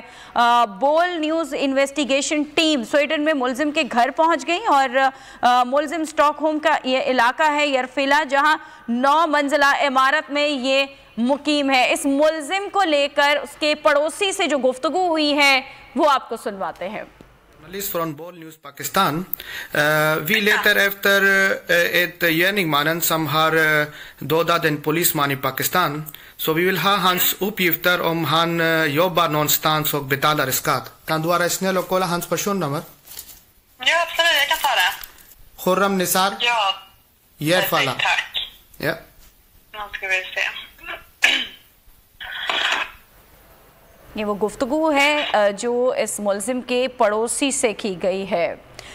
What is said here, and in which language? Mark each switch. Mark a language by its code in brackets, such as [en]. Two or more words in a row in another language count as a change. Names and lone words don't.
[ur] बोल [en] News Investigation Team [ur] سویڈن میں ملزم کے گھر پہنچ گئی اور ملزم سٹاک ہوم کا یہ علاقہ ہے یرفیلا، جہاں 9 منزلہ عمارت میں یہ مقیم ہے. اس ملزم کو لے کر اس کے پڑوسی سے جو گفتگو ہوئی ہے وہ آپ کو سنواتے ہیں. [sv] Från Boll News Pakistan. Vi letar efter ett gärningsmannen som har dödat en polisman i Pakistan. Så vi vill ha hans uppgifter om han jobbar någonstans och betalar skatt. Kan du vara snäll och kolla hans personnummer? Ja, absolut. Jag kan ta det. Khurram Nisar? Ja. Järfalla. Tack. Ja. Nu ska vi se. [ur] یہ وہ گفتگو ہے جو اس ملزم کے پڑوسی سے کی گئی ہے.